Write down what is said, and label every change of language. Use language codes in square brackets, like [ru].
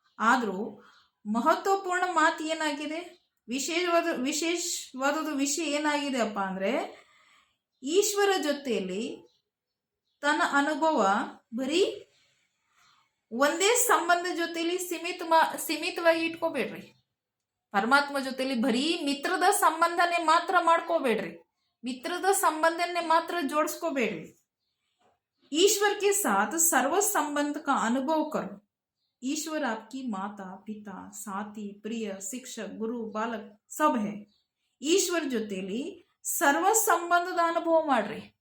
[kn] ಆದರೂ ಮಹತ್ವಪೂರ್ಣ ಮಾತು ಏನಾಗಿದೆ, ವಿಶೇಷವಾದ ವಿಷಯ ಏನಾಗಿದೆ ಅಪ್ಪ ಅಂದರೆ, ಈಶ್ವರ ಜೊತೆಯಲ್ಲಿ ತನ್ನ ಅನುಭವ ಬರೀ ಒಂದೇ ಸಂಬಂಧ ಜೊತೆಯಲ್ಲಿ ಸೀಮಿತವಾಗಿ ಇಟ್ಕೋಬೇಡ್ರಿ. ಪರಮಾತ್ಮ ಜೊತೆಯಲ್ಲಿ ಬರೀ ಮಿತ್ರದ ಸಂಬಂಧನೇ ಮಾತ್ರ ಮಾಡ್ಕೋಬೇಡ್ರಿ, ಮಿತ್ರದ ಸಂಬಂಧನೇ ಮಾತ್ರ जोड़स्कोಬೇಡ್ರಿ. [hi] ईश्वर के साथ सर्व संबंध का अनुभव करो. ईश्वर आपकी माता पिता साथी प्रिय शिक्षक गुरु बालक सब है. [kn] ಈಶ್ವರ ಜೊತೆಯಲ್ಲಿ ಸರ್ವ ಸಂಬಂಧದ ಅನುಭವ ಮಾಡ್ರಿ.